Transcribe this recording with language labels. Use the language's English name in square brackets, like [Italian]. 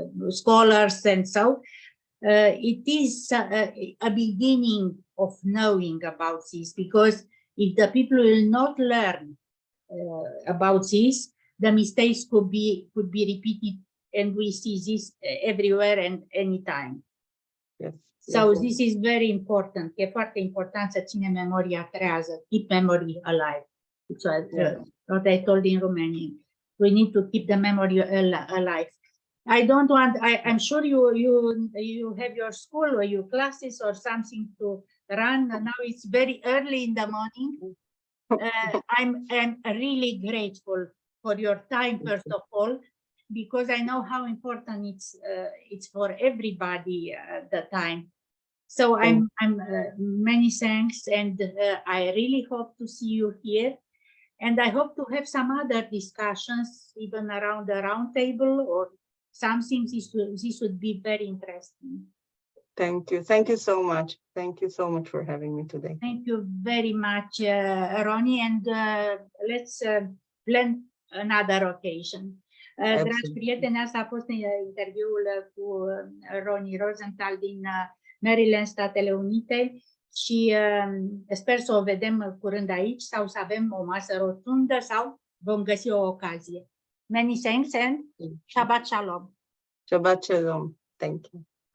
[English] scholars, and so it is a beginning of knowing about this, because if the people will not learn about this, the mistakes could be repeated, and we see this everywhere and anytime. Yes. So this is very important. [Romanian] E foarte important să ținem memoria trează, [English] keep memory alive. It's what I told in Romanian. We need to keep the memory alive. I don't want. I'm sure you have your school or your classes or something to run. Now it's very early in the morning. I'm really grateful for your time, first of all, because I know how important it's for everybody the time. So I'm many thanks, and I really hope to see you here, and I hope to have some other discussions, even around the round table or something. This would be very interesting. Thank you so much. Thank you so much for having me today. Thank you very much, Roni, and let's plan another occasion. [Romanian] Dragi prieteni, asta a fost interviul cu Roni Rosenthal din Maryland, Statele Unite, și sper să o vedem curând aici sau să avem o masă rotundă sau vom găsi o ocazie. [English] Many thanks and Shabbat Shalom. Shabbat Shalom. Thank you.